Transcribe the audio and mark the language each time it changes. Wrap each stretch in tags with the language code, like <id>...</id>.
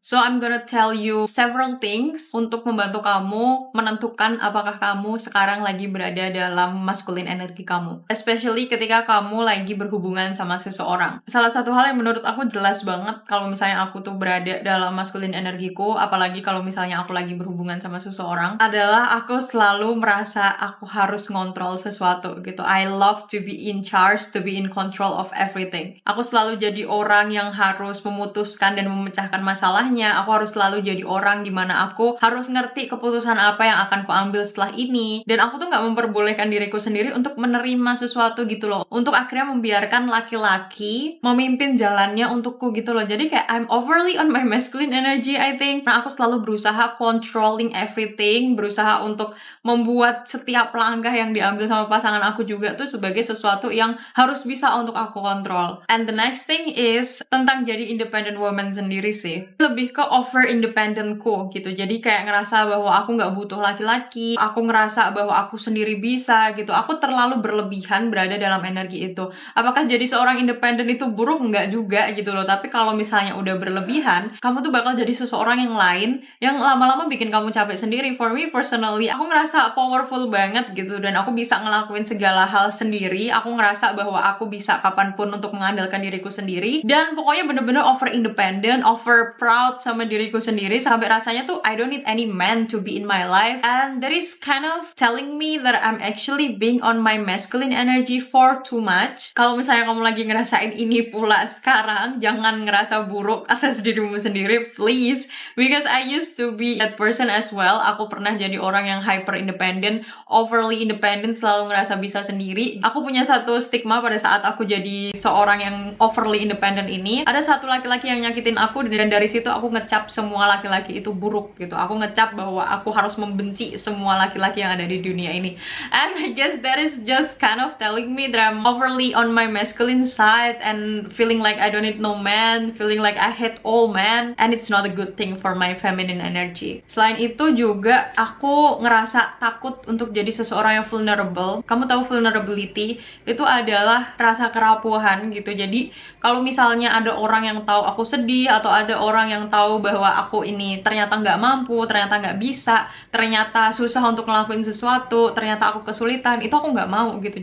<en>So I'm gonna tell you several things</en> <id>untuk membantu kamu menentukan apakah kamu sekarang lagi berada dalam masculine energi kamu, especially ketika kamu lagi berhubungan sama seseorang. Salah satu hal yang menurut aku jelas banget kalau misalnya aku tuh berada dalam masculine energiku, apalagi kalau misalnya aku lagi berhubungan sama seseorang, adalah aku selalu merasa aku harus ngontrol sesuatu gitu.</id> <en>I love to be in charge, to be in control of everything.</en> <id>Aku selalu jadi orang yang harus memutuskan dan memecahkan masalahnya. Aku harus selalu jadi orang dimana aku harus ngerti keputusan apa yang akan kuambil setelah ini. Dan aku tuh gak memperbolehkan diriku sendiri untuk menerima sesuatu gitu loh. Untuk akhirnya membiarkan laki-laki memimpin jalannya untukku gitu loh. Jadi kayak</id> <en>I'm overly on my masculine energy, I think.</en> <id>Nah, aku selalu berusaha</id> <en>controlling everything,</en> <id>berusaha untuk membuat setiap langkah yang diambil sama pasangan aku juga tuh sebagai sesuatu yang harus bisa untuk aku kontrol.</id> <en>And the next thing is</en> <id>tentang jadi</id> <en>independent woman</en> <id>sendiri sih. Lebih ke over independentku gitu. Jadi kayak ngerasa bahwa aku nggak butuh laki-laki, aku ngerasa bahwa aku sendiri bisa gitu. Aku terlalu berlebihan berada dalam energi itu. Apakah jadi seorang independen itu buruk? Nggak juga gitu loh. Tapi kalau misalnya udah berlebihan, kamu tuh bakal jadi seseorang yang lain yang lama-lama bikin kamu capek sendiri.</id> <en>For me personally,</en> <id>aku ngerasa powerful banget gitu, dan aku bisa ngelakuin segala hal sendiri. Aku ngerasa bahwa aku bisa kapanpun untuk mengandalkan diriku sendiri, dan pokoknya bener-bener over independent, over proud sama diriku sendiri, sampai rasanya tuh</id> <en>I don't need any man to be in my life. And that is kind of telling me that I'm actually being on my masculine energy for too much.</en> <id>Kalau misalnya kamu lagi ngerasain ini pula sekarang, jangan ngerasa buruk atas dirimu sendiri, please,</id> <en>because I used to be that person as well.</en> <id>Aku pernah jadi orang yang hyper independent, overly independent, selalu ngerasa bisa sendiri. Aku punya satu stigma pada saat aku jadi seorang yang overly independent ini. Ada satu laki-laki yang nyakitin aku, dan dari situ aku ngecap semua laki-laki itu buruk gitu. Aku ngecap bahwa aku harus membenci semua laki-laki yang ada di dunia ini.</id> <en>And I guess that is just kind of telling me that I'm overly on my masculine side and feeling like I don't need no man, feeling like I hate all men, and it's not a good thing for my feminine energy.</en> <id>Selain itu juga aku ngerasa takut takut untuk jadi seseorang yang vulnerable. Kamu tahu vulnerability itu adalah rasa kerapuhan gitu. Jadi kalau misalnya ada orang yang tahu aku sedih, atau ada orang yang tahu bahwa aku ini ternyata nggak mampu, ternyata nggak bisa, ternyata susah untuk ngelakuin sesuatu, ternyata aku kesulitan, itu aku nggak mau gitu.</id>